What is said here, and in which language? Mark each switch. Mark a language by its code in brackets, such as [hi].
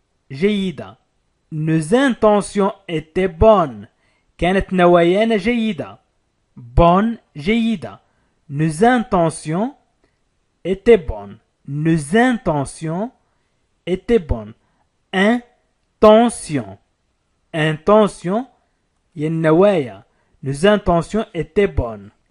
[ar] جيدة. [fr] Nos intentions étaient bonnes. [ar] كانت نوايانا جيدة. [fr] Bonne [ar] جيدة. [fr] Nos intentions étaient bonnes. Nos intentions étaient bonnes. Intention. [ar] Intention هي النوايا. [fr] Nos intentions étaient bonnes.